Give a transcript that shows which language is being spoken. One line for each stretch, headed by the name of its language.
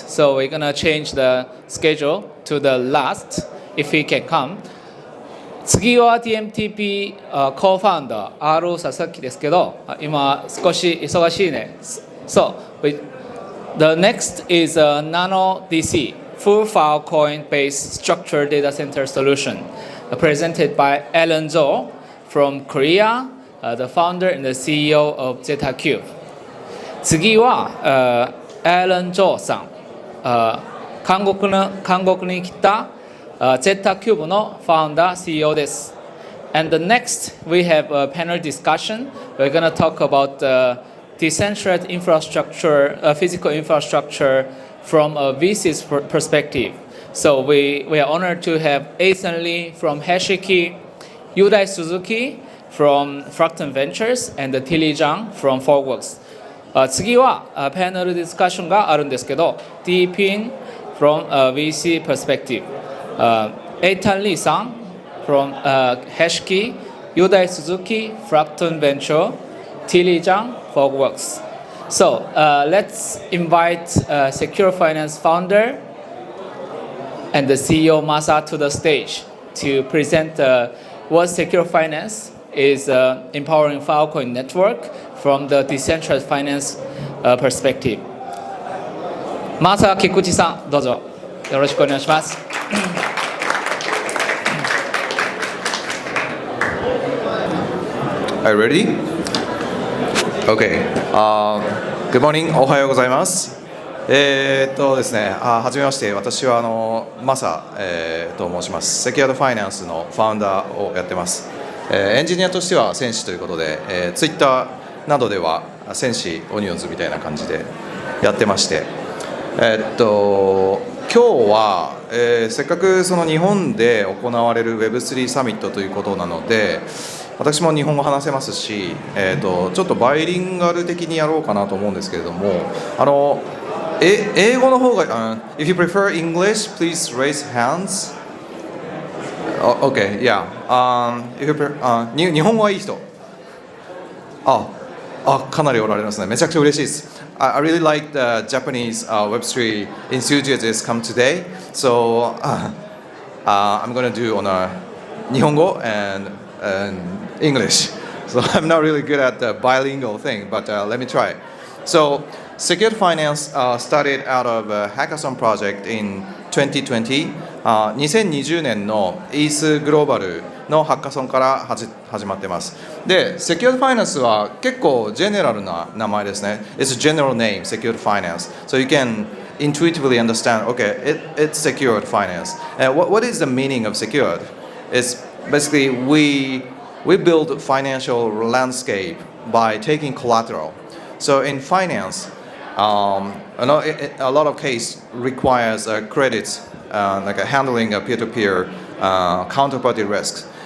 English: So we're gonna change the schedule to the last if he can come.
Japanese: 次は DMTP co-founder Aru Sasaki ですけど、今少し忙しいね。
English: So the next is NANODC, full Filecoin-based structured data center solution, presented by Allen Cho from Korea, the founder and the CEO of ZetaCube.
Japanese: 次はAllen Cho さん、韓国に来たZetaCube の founder CEO です。
English: And the next we have a panel discussion. We're going to talk about decentralized infrastructure, physical infrastructure from a VC's perspective. So we are honored to have Allen Lee from HashKey, Yudai Suzuki from Fracton Ventures, and Tilly Zhang from FogWorks.
Japanese: 次はパネルディスカッションがあるんですけど、
English: DePIN from a VC perspective. Allen Lee さん from HashKey, Yudai Suzuki, Fracton Ventures, Tilly Zhang, FogWorks. So let's invite Secure Finance founder and the CEO Masa to the stage to present what Secure Finance is empowering Filecoin network from the decentralized finance perspective.
Japanese: Masa Kikuchi さん、どうぞよろしくお願いします。
English: Are you ready? Okay. Good morning.
Japanese: おはようございます。ですね、はじめまして、私はマサ、と申します。セキュアードファイナンスのファウンダーをやってます。エンジニアとしては戦士ということで、ツイッターなどでは戦士オニオンズみたいな感じでやってまして、今日は、せっかくその日本で行われる Web3 サミットということなので、私も日本語話せますし、ちょっとバイリンガル的にやろうかなと思うんですけれども、英語の方が、
English: if you prefer English, please raise hands. Okay, yeah. If you prefer,
Japanese: 日本語はいい人。かなりおられますね。めちゃくちゃ嬉しいです。
English: I really like the Japanese Web3 enthusiasts come today. So I'm going to do on a 日本語 and English. So I'm not really good at the bilingual thing, but let me try. So Secure Finance started out of a hackathon project in 2020.
Japanese: 2020年の ETH グローバルのハッカソンから始まってます。で、Secured Finance は結構ジェネラルな名前ですね。
English: It's a general name, Secured Finance. So you can intuitively understand, okay, it's secured finance. What is the meaning of secured? It's basically we build financial landscape by taking collateral. So in finance, a lot of case requires credit, like handling a peer-to-peer counterparty risks.